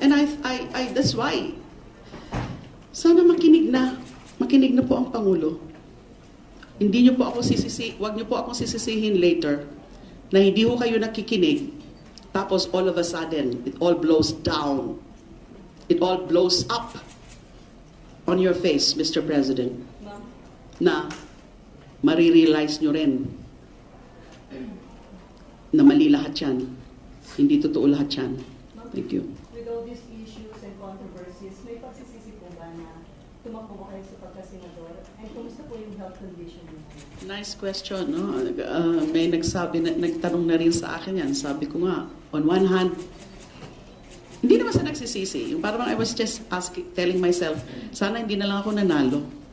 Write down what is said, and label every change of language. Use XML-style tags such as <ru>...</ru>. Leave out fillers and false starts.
<en>And that's why.</en> <tl>Sana makinig na po ang Pangulo. Hindi niyo po ako wag niyo po akong sisisihin later na hindi ho kayo nakikinig.</tl> <en>Tapos all of a sudden, it all blows down. It all blows up on your face, Mr.</en> <tl>President. Na marirealize nyo rin na mali lahat yan. Hindi totoo lahat yan.</tl> <en>Thank you.</en> <tl>With all these issues and controversies, may pagsisisi po ba na tumakbo ba kayo sa pagkasenador? And kumusta po yung health condition niyo?</tl> <en>Nice question, no?</en> <tl>May nagtanong na rin sa akin yan. Sabi ko nga,</tl> <en>on one hand,</en> <tl>hindi naman sa nagsisisi. Yung parang</tl> <en>I was just telling myself,</en> <tl>sana hindi na lang ako nanalo.</tl>